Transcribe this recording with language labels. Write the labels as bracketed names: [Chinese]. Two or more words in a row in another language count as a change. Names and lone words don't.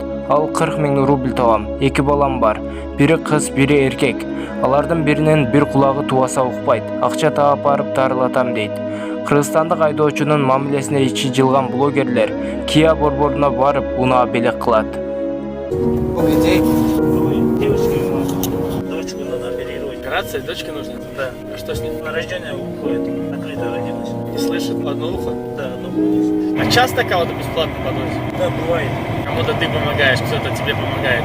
[Kyrgyz] Ал 40 000 рубль табам. 2 балам бар. Бири кыз, бири эркек. Алардын биринин бир кулагы тубаса укпайт. Акча таап барып дарылатам дейт. Кыргызстандык айдоочунун мамилесине ичи жылган блогерлер Kia борборуна барып унаа белек кылат. [Russian] Дочку надо оперировать. Операция дочке нужна? Да. А что с ней? На рождение уходит. Накрыто родилась. Не слышит? Одно ухо? Да, одно ухо не слышит. А часто кого-то бесплатно подвозят? Да, бывает. Кому-то ты помогаешь, кто-то тебе помогает.